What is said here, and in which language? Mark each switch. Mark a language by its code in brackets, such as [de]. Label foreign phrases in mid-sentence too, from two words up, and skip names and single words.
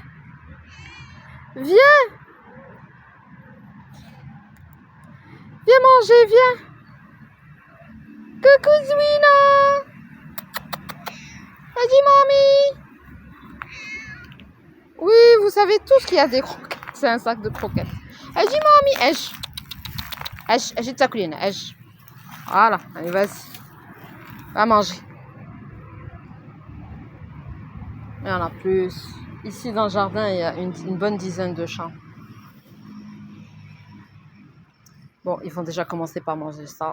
[fr] Viens. Viens manger, viens. Coucou, Zwina. Vas-y, mamie. Oui, vous savez tous qu'il y a des croquettes. C'est un sac de croquettes. Vas-y, mamie. Esh, ta colline. Esh. Voilà, allez, vas-y. Va manger. Il y en a plus. Ici, dans le jardin, il y a une bonne dizaine de chats. Bon, ils vont déjà commencer par manger ça.